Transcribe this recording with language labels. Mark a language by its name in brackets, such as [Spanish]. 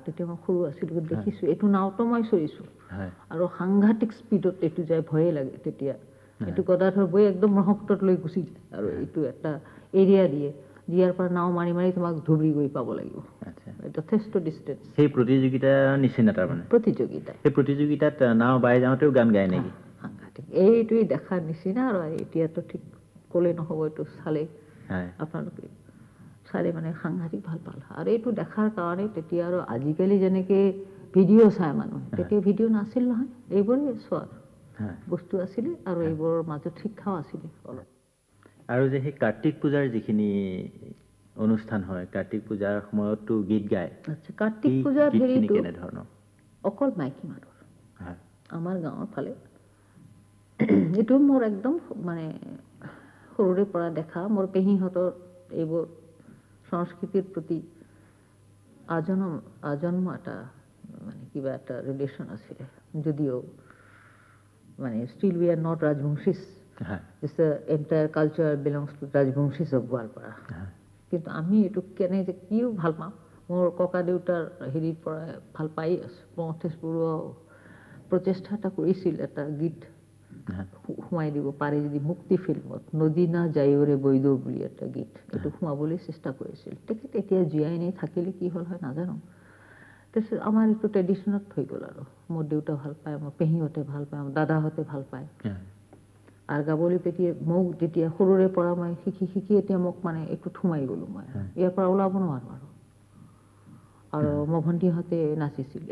[Assamese] তেতিয়া মই সৰু আছিলোঁ, দেখিছোঁ এইটো নাওতো মই চৰিছোঁ আৰু সাংঘাতিক স্পীডত এইটো যায়, ভয়ে লাগে তেতিয়া। এইটো গদাধৰ বৈ একদম ব্ৰহ্মপুত্ৰত লৈ গুচি যায় আৰু এইটো এটা এৰিয়া দিয়ে, দিয়াৰ পৰা নাও মাৰি মাৰি তোমাক ধুবুৰী গৈ পাব লাগিব, যথেষ্ট ডিষ্টেঞ্চ। সেই প্ৰতিযোগিতাৰ নিচিনা তাৰমানে সেই প্ৰতিযোগিতাত নাও বাই যাওঁতেও গান গায় নেকি? সাংঘাতিক, এইটোৱে দেখাৰ নিচিনা। আৰু এতিয়াতো ঠিক ক'লে নহ'ব, এইটো চালে আপোনালোকে চালে মানে সাংঘাতিক ভাল পাল। আৰু এইটো দেখাৰ কাৰণে তেতিয়া আৰু আজিকালি যেনেকে ভিডিঅ' চায় মানুহে, তেতিয়া ভিডিঅ' নাছিল নহয়, এইবোৰেই চোৱাৰ বস্তু আছিলে আৰু এইবোৰৰ মাজত শিক্ষাও আছিলে অলপ। আৰু যে সেই কাৰ্তিক পূজাৰ যিখিনি অনুষ্ঠান হয়, কাৰ্তিক পূজাৰ সময়তো গীত গায়। আচ্ছা, কাৰ্তিক পূজাৰ হেৰিটো কেনেধৰণৰ? অকল মাইকী মানুহৰ আমাৰ গাঁৱৰ ফালে। এইটো মোৰ একদম মানে সৰুৰে পৰা দেখা, মোৰ পেহীহঁতৰ এইবোৰ সংস্কৃতিৰ প্ৰতি আজন্ম এটা মানে কিবা এটা ৰিলেশ্যন আছিলে, যদিও মানে [English] still we are not Rajvanshis. This entire culture belongs to Rajvanshis of Goalpara. [Assamese] কিন্তু আমি এইটো কেনে যে কিয় ভাল পাওঁ, মোৰ ককা দেউতাৰ হেৰিৰ পৰা ভাল পাই আছোঁ। প্ৰমথেশ বৰুৱাও প্ৰচেষ্টা এটা কৰিছিল, এটা গীত সোমাই দিব পাৰে যদি মুক্তি ফিল্মত, নদী না যায়ৰে বৈদ বুলি এটা গীত, এইটো সোমাবলৈ চেষ্টা কৰিছিল। তেখেত এতিয়া জীয়াই নাই, থাকিলে কি হ'ল হয় নাজানো। তাৰপিছত আমাৰ এইটো ট্ৰেডিশ্যনত হৈ গ'ল আৰু মোৰ দেউতা ভাল পায়, মোৰ পেহীহঁতে ভাল পায়, মোৰ দাদাহঁতে ভাল পায়। আৰু গাবলৈ পেটিয়ে মোক যেতিয়া সৰুৰে পৰা মই শিকি এতিয়া মোক মানে এইটোত সোমাই গ'লোঁ, মই ইয়াৰ পৰা ওলাব নোৱাৰোঁ আৰু মোৰ ভণ্টিহঁতে নাচিছিল।